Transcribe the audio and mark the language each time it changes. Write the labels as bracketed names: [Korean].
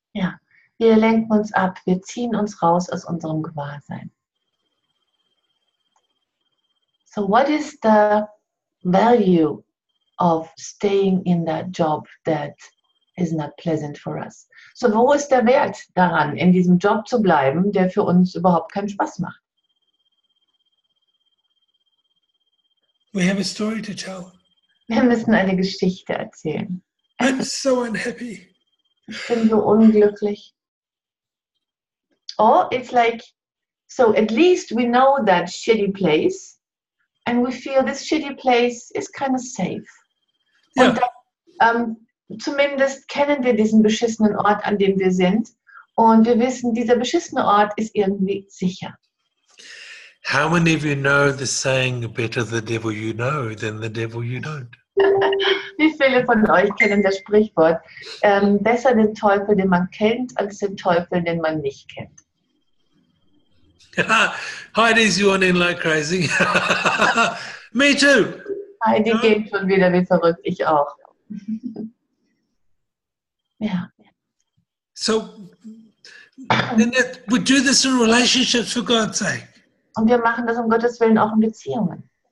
[German] Ja, wir lenken uns ab, wir ziehen uns raus aus unserem Gewahrsein. [English] So what is the value of staying in that job that is not pleasant for us? [German] So wo ist der Wert daran, in diesem Job zu bleiben, der für uns überhaupt keinen Spaß macht? [English] We have a story to tell. [German] Wir müssen eine Geschichte erzählen. [English] I'm so unhappy. [German] Ich bin so unglücklich. [English] Oh, it's like, so at least we know that shitty place and we feel this shitty place is kind of safe. Yeah. [German] Und dann, zumindest kennen wir diesen beschissenen Ort, an dem wir sind, und wir wissen, dieser beschissene Ort ist irgendwie sicher. [English] How many of you know the saying, better the devil you know than the devil you don't? [German] Wie viele von euch kennen das Sprichwort, besser den Teufel, den man kennt, als den Teufel, den man nicht kennt? [English] Heidi's yawning like crazy. Me too. [German] Heidi geht schon wieder wie verrückt, ich auch. Ja. [English] So, we do this in relationships, for God's sake. [German] Und wir machen das um Gottes Willen auch in Beziehungen.